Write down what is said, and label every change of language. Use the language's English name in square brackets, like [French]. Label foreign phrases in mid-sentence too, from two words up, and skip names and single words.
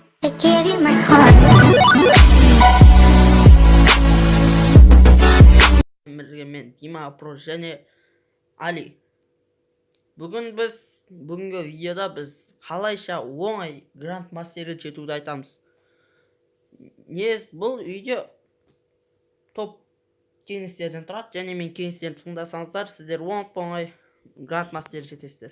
[English] I gave you my heart. [Kazakh] Men Dima Pro және Ali. Бүгінгі видеода біз қалайша оңай грандмастерге жетуді айтамыз. Бұл видео топ кеңестерден тұрады, және мен кеңестерді тыңдасаңыздар, сіздер оңай грандмастерге жетесіздер.